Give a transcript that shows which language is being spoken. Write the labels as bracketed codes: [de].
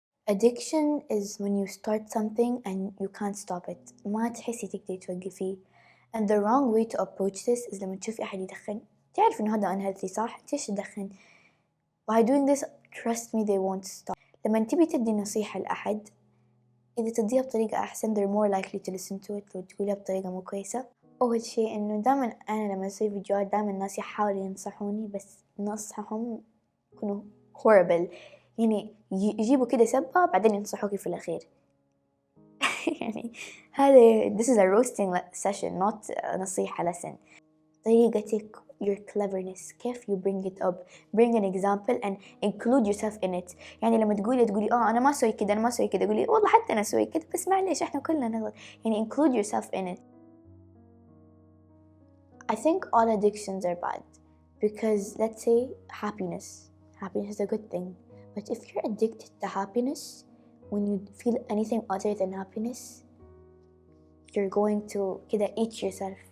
[en] Addiction is when you start something and you can't stop it. [ar] ما تحسي تقدري توقفيه. [en] And the wrong way to approach this is [ar] لما تشوفي أحد يدخن تعرف إنه هذا [en] unhealthy [ar] صح؟ ليش تدخن؟ [en] By doing this, trust me they won't stop. [ar] لما تبي تدي نصيحة لأحد إذا تديها بطريقة أحسن [en] they're more likely to listen to it. [ar] لو تقولها بطريقة مو كويسة. أول شيء إنه دائما أنا لما أسوي فيديوهات دائما الناس يحاولوا ينصحوني بس نصحهم يكونوا [en] horrible. [ar] يعني يجيبوا كده سبة بعدين ينصحوكي في الأخير. يعني هذا [en] this is a roasting session not [ar] نصيحة [en] lesson. [ar] طريقتك, [en] your cleverness, [ar] كيف [en] you bring it up, bring an example and include yourself in it. [ar] يعني لما تقولي أنا ما أسوي كده أنا ما أسوي كده قولي والله حتى أنا أسوي كده بس معليش إحنا كلنا نغلط. يعني [en] include yourself in it. I think all addictions are bad because let's say happiness is a good thing. But if you're addicted to happiness, when you feel anything other than happiness, you're going to [ar] كده [en] eat yourself.